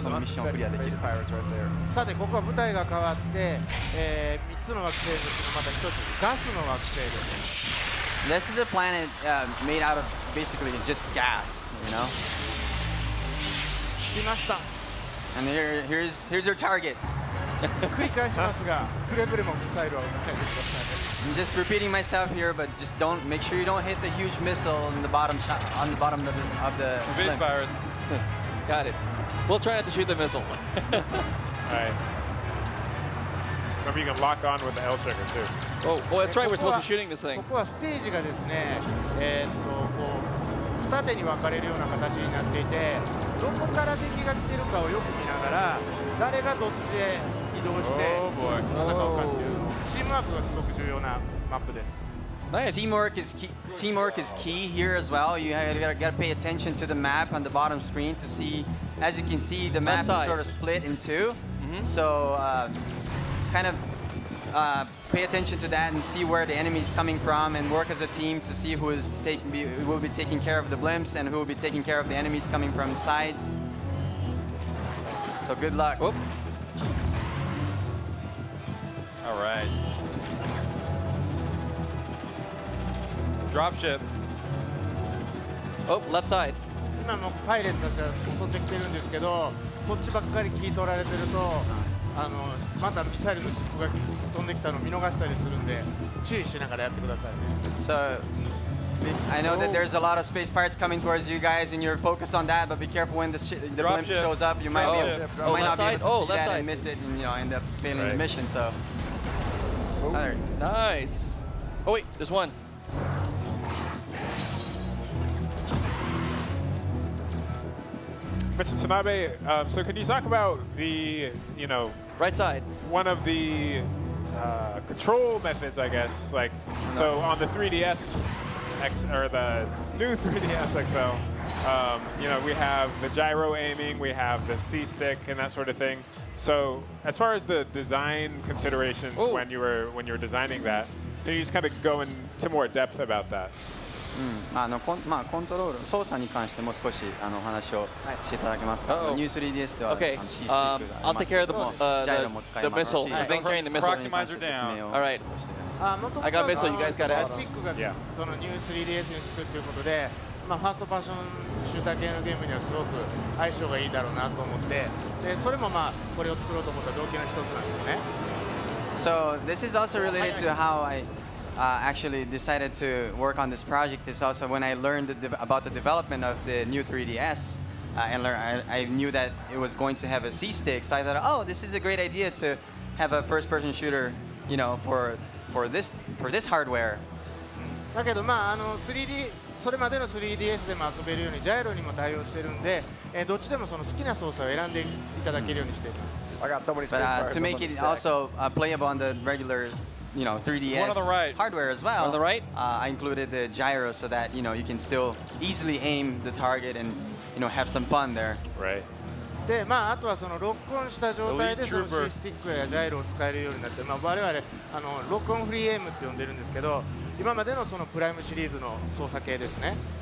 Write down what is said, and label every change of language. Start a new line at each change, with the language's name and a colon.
Japanese: そのミッションをクリアできる。さてここは舞台が変わって、3つの惑星のうちのまた1つガスの惑星です。
English: This is a planet made out of basically just gas,
Japanese: 来ました。
English: And here's your target.
Japanese: 繰り返しますが、くれぐれもミサイルは撃たないでください。
English: I'm just repeating myself here, but just make sure you don't hit the huge missile on the bottom of the Space blimp. Pirates. Got it. We'll try not to shoot the missile. All right. Remember, you can lock on with the L trigger too. Oh, that's right. We're supposed to be shooting this thing.
Japanese: ここはステージがですね、こう二手に分かれるような形になっていて、どこから敵が来てるかをよく見ながら、誰がどっちへ移動して戦うかっていうチームワークがすごく重要なマップです。
English: Nice. Teamwork is key here as well. You gotta pay attention to the map on the bottom screen to see. As you can see, the map is sort of split in two. So kind of pay attention to that and see where the enemy is coming from, and work as a team to see who will be taking care of the blimps and who will be taking care of the enemies coming from the sides. So good luck. Whoop. All right. Dropship. Oh, left side.
Japanese: 今もパイレーツたちは襲ってきてるんですけど、そっちばっかり聞い取られてると、またミサイルのシップが飛んできたのを見逃したりするんで、注意しながらやってくださいね。
English: So I know that there's a lot of space pirates coming towards you guys, and you're focused on that. But be careful when the blimp shows up. You might not be able to see that and miss it, and end up failing the mission. So Nice. Oh wait, there's one. Mr. Tanabe, so can you talk about the, Right side. one of the control methods, I guess, like, so on the 3DS or the new 3DS XL, we have the gyro aiming, we have the C-stick and that sort of thing. So as far as the design considerations when you were designing that, can you just kind of go into more depth about that?
Japanese: コントロール、操作に関しても少しお話をしていただけますか。ニュー 3DS では
English: Okay, I'll take care of the missile. The thing carrying the missile. Proximizer down. All right. I got a missile. You guys got it.
Japanese: スティックがそのニュー 3DS に作るということで、ファーストパーションシューター系のゲームにはすごく相性がいいだろうなと思って、でそれもこれを作ろうと思った動機の一つなんですね。
English: So this is also related to how I actually decided to work on this project. Is also when I learned about the development of the new 3DS, and I knew that it was going to have a C-stick. So I thought, oh, this is a great idea to have a first-person shooter, for this hardware.
Japanese: だけど3D それまでの 3DS でも遊べるようにジャイロにも対応してるんで、どっちでもその好きな操作を選んでいただけるようにしています。
English: I got so many space pirates. To make it also playable on the regular, 3DS One on the right. hardware as well. On the right? I included the gyro so that you can still easily aim the target and have some fun there. Right.
Japanese: であとはそのロックオンした状態でその C スティックやジャイロを使えるようになって、我々ロックオンフリーエイムって呼んでるんですけど、今までのそのプライムシリーズの操作系ですね。